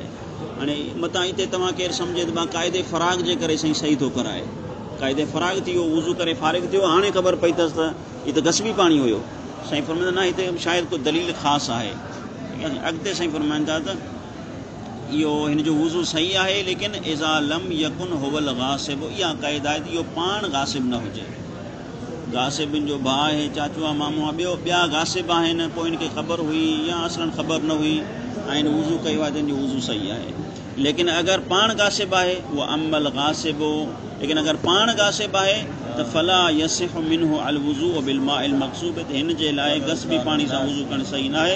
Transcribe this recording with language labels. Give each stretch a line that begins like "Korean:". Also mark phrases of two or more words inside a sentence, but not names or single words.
Sindhi: हाणे मतां हिते तव्हां केरु सम्झे त मां क़ाइदे फ़राग जे करे साईं सही थो कराए, क़ाइदे फ़राग थी वियो, वुज़ू करे फ़ारिग थियो, हाणे ख़बर पई अथसि त हीउ त गसबी पाणी हुयो। साईं फरमाईंदा न हिते शायदि को दलील ख़ासि आहे। अॻिते साईं फरमाईंदा त इहो हिन जो वुज़ू सही आहे, लेकिन
Arabic: إذا لم يكن هو الغاصب,
Sindhi: इहा क़ाइदा आहे त इहो पाण गासिब न हुजे। गासिबिन जो भाउ आहे, चाचू आहे, मामू आहे, ॿिया गासिब आहिनि, पोइ हिनखे ख़बर हुई या असलन ख़बर न हुई ऐं हिन वुज़ू कयो आहे त हिन जो वुज़ू सही आहे। लेकिन अगरि पाण गासिब आहे उहा अमल गासिब हो, लेकिन अगरि पाण गासिब आहे त
Arabic: فلا يصح منه الوضوء بالماء المغصوب,
Sindhi: त हिन जे लाइ गसबी पाणी सां वुज़ू करणु सही न आहे।